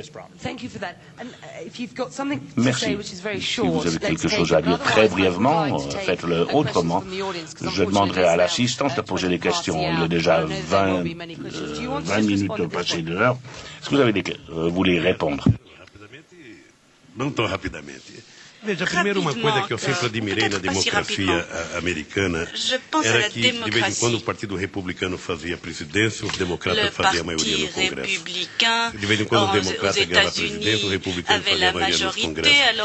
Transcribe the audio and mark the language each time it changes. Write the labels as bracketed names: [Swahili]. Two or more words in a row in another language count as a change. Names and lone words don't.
[French] Merci. Si vous avez quelque chose à dire très brièvement, faites-le autrement. Je demanderai à l'assistance de poser des questions. Il est déjà 20 minutes passées de l'heure. Est-ce que vous voulez répondre? [Portuguese] Veja, primeiro uma coisa que eu sempre admirei na democracia americana era que, de vez em quando, o Partido Republicano fazia a presidência, os democratas faziam a maioria no Congresso. De vez em quando, o democrata ganhava a presidência, o republicano fazia a maioria no Congresso.